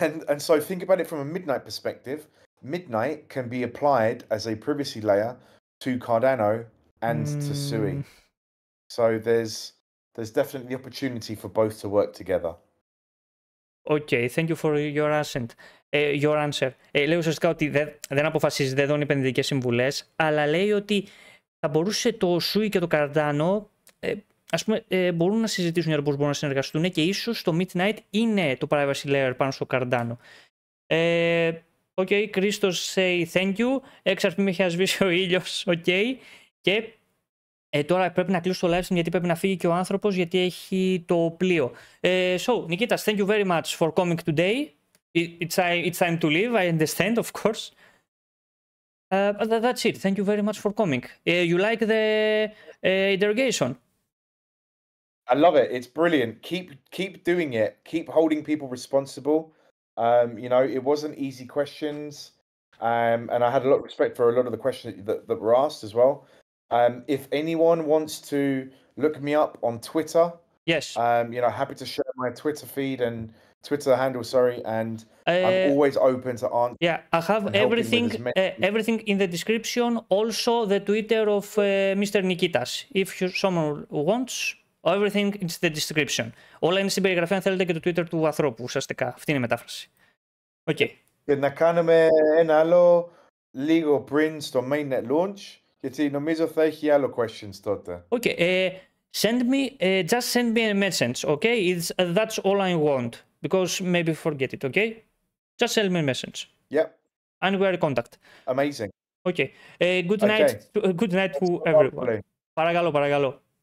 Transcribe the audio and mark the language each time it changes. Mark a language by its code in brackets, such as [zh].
[en] And so think about it from a Midnight perspective. Midnight can be applied as a privacy layer to Cardano and to Sui. So there's definitely opportunity for both to work together. Okay, thank you for your answer. [el] Λέει ουσιαστικά ότι δεν αποφασίζει, δεν δώνει επενδυτικές συμβουλές, αλλά λέει ότι θα μπορούσε το Sui και το Cardano, ας πούμε, μπορούν να συζητήσουν για το πώς μπορούν να συνεργαστούν και ίσως το Midnight είναι το privacy layer πάνω στο Cardano. [en] Okay, Christos say thank you. [el] Έξαρπη με έχει σβήσει ο ήλιος, okay. Και τώρα πρέπει να κλείσω το live stream γιατί πρέπει να φύγει και ο άνθρωπος γιατί έχει το πλοίο. [en] So, Nikitas, thank you very much for coming today. It's time to leave, I understand, of course. But that's it. Thank you very much for coming. You like the interrogation? I love it. It's brilliant. Keep doing it. Keep holding people responsible. It wasn't easy questions. And I had a lot of respect for a lot of the questions that were asked as well. If anyone wants to look me up on Twitter, yes, happy to share my Twitter feed and Twitter handle. And I'm always open to answer. Yeah, I have everything in the description. Also, the Twitter of Mr. Nikitas. If someone wants, everything in the description. [el] Όλα είναι στην περιγραφή αν θέλετε και το Twitter του ανθρώπου. Ουσιαστικά αυτή είναι η μετάφραση. [en] Okay. [el] Και να κάνουμε ένα άλλο λίγο πριν στο mainnet launch. Γιατί νομίζω θα έχει άλλο questions τότε. [en] Okay, just send me a message, okay? That's all I want, because maybe forget it, okay? Just send me a message. Yeah. And we are in contact. Amazing. Okay, good night to everyone. Παρακαλώ.